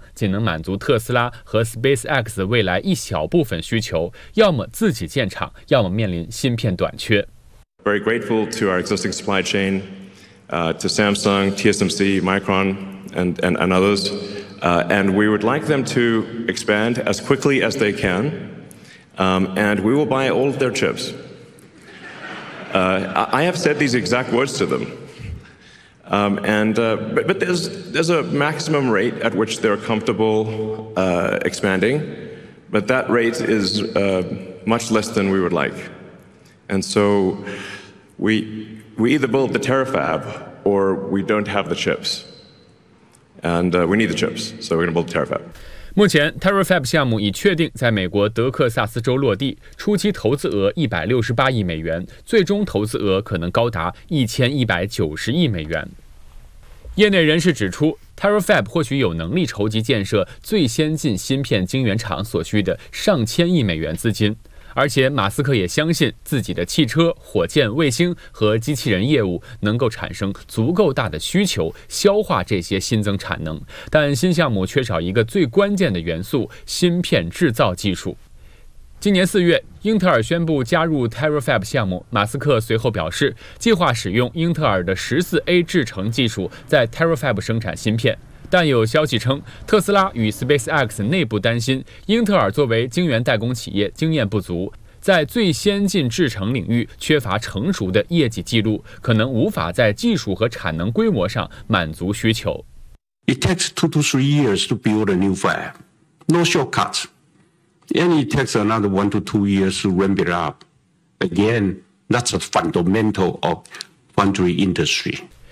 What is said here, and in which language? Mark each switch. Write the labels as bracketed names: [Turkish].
[Chinese] 他表示，全球芯片总产量仅能满足特斯拉和 SpaceX 未来一小部分需求，要么自己建厂，要么面临芯片短缺。 [English] Very grateful to our existing supply chain, to Samsung, TSMC, Micron, and others, and we would like them to expand as quickly as they can, and we will buy all of their chips. I have said these exact words to them. But there's a maximum rate at which they're comfortable expanding, but that rate is much less than we would like. And so we either build the Terafab or we don't have the chips. And we need the chips, so we're going to build the Terafab. [Chinese] 目前 Terafab 项目已确定在美国德克萨斯州落地，初期投资额168亿美元，最终投资额可能高达1190亿美元。业内人士指出， Terafab 或许有能力筹集建设最先进芯片晶圆厂所需的上千亿美元资金，而且马斯克也相信自己的汽车、火箭、卫星和机器人业务能够产生足够大的需求，消化这些新增产能。但新项目缺少一个最关键的元素——芯片制造技术。今年4月，英特尔宣布加入 Terafab 项目，马斯克随后表示计划使用英特尔的14A 制程技术在 Terafab 生产芯片，但有消息称特斯拉与 SpaceX 内部担心英特尔作为晶圆代工企业经验不足，在最先进制程领域缺乏成熟的业绩记录，可能无法在技术和产能规模上满足需求。 [English] It takes 2 to 3 years to build a new fab. No shortcuts. And it takes another 1 to 2 years to ramp it up. Again, that's a fundamental of foundry industry.